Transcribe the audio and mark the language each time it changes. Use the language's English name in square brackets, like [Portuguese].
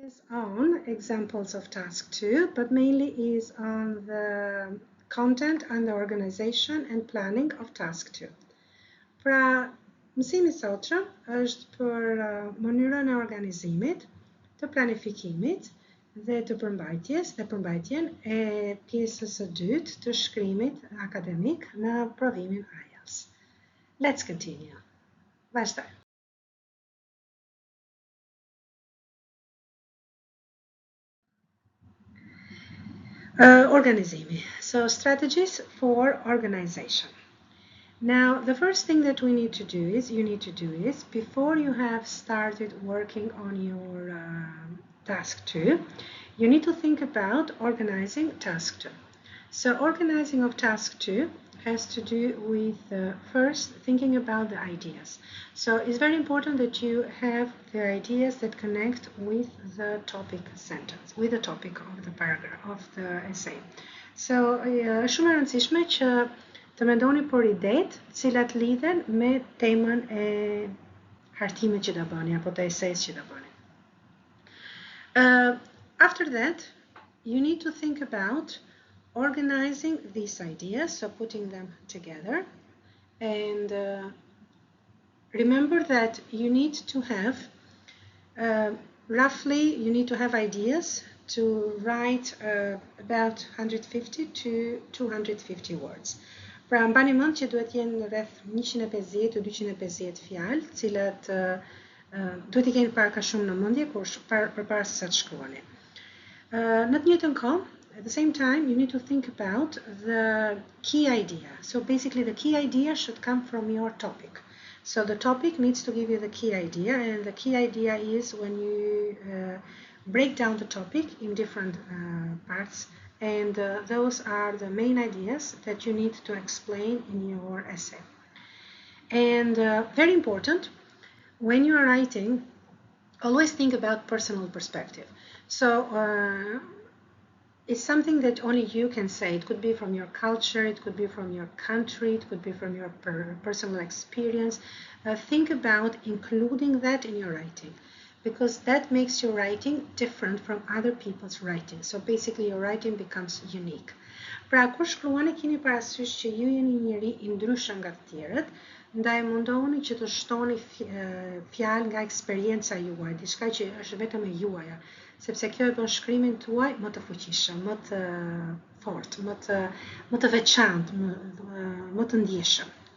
[English] is on examples of task 2, but mainly is on the content and the organization and planning of task 2. [Albanian] Pra, mësimi sotshëm është për mënyrën e organizimit, të planifikimit dhe të përmbajtjen e pjesës së dytë të shkrimit akademik në provimin IELTS. [English] Let's continue. [Albanian] Vazhdoj. [English] Organizimi. So strategies for organization. Now, the first thing that you need to do is, before you have started working on your task 2, you need to think about organizing task 2. So organizing of task 2 has to do with first thinking about the ideas. So it's very important that you have the ideas that connect with the topic sentence, with the topic of the paragraph, of the essay. [Albanian] So shumë e rëndësishme që të mendoni për idetë cilat lidhen me temën e hartimit që do bëni apo të esejës që do bëni. [English] After that, you need to think about organizing these ideas, so putting them together, and remember that you need to have you need to have ideas to write about 150 to 250 words. [Albanian] Pra mbani mend që duhet jenë rreth 150 të 250 fjalë, të cilat duhet I keni pak a shumë në mendje përpara se sa të shkruani. Në të njëjtën kohë, [English] at the same time, you need to think about the key idea. So basically, the key idea should come from your topic. So the topic needs to give you the key idea, and the key idea is when you break down the topic in different parts, and those are the main ideas that you need to explain in your essay. And very important, when you are writing, always think about personal perspective. So it's something that only you can say. It could be from your culture, it could be from your country, it could be from your personal experience. Think about including that in your writing, because that makes your writing different from other people's writing. So basically your writing becomes unique. [Albanian] Pra kur shkruani keni parasysh që ju jeni një njeri I ndryshëm nga të tjerët, ndaj mundohuni që të shtoni fjalë nga eksperienca juaj, diçka që është vetëm e juaja, sepse kjo e bën shkrimin tuaj më të fuqishëm, më të fortë, më të veçantë, më të ndjeshëm.